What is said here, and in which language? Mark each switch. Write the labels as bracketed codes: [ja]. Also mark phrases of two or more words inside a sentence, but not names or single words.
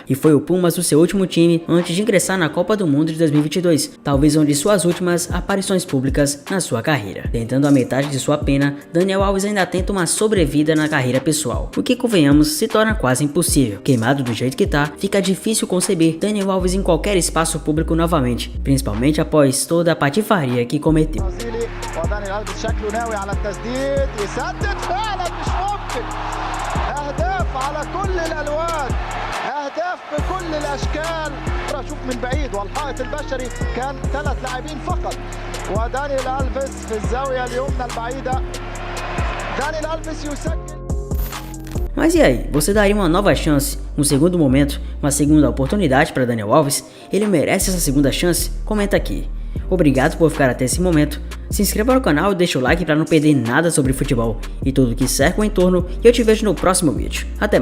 [pt] E foi o Pumas o seu último time antes de ingressar na Copa do Mundo de 2022, talvez uma de suas últimas aparições públicas na sua carreira. Tentando a metade de sua pena, Daniel Alves ainda tenta uma sobrevida na carreira pessoal, o que, convenhamos, se torna quase impossível. Queimado do jeito que tá, fica difícil conceber Daniel Alves em qualquer espaço público novamente, principalmente após toda a patifaria que cometeu. [ar] على كل الالوان اهداف بكل الاشكال. شوف من بعيد والحائط البشري كان 3 لاعبين فقط ودانيال ألفيس في الزاويه اليمنى البعيده. دانيال ألفيس يسجل. [pt] Mas e aí, você daria uma nova chance, um segundo momento, uma segunda oportunidade para Daniel Alves? Ele merece essa segunda chance? Comenta aqui. Obrigado por ficar até esse momento. Se inscreva no canal e deixa o like para não perder nada sobre futebol e tudo que cerca o entorno, e eu te vejo no próximo vídeo.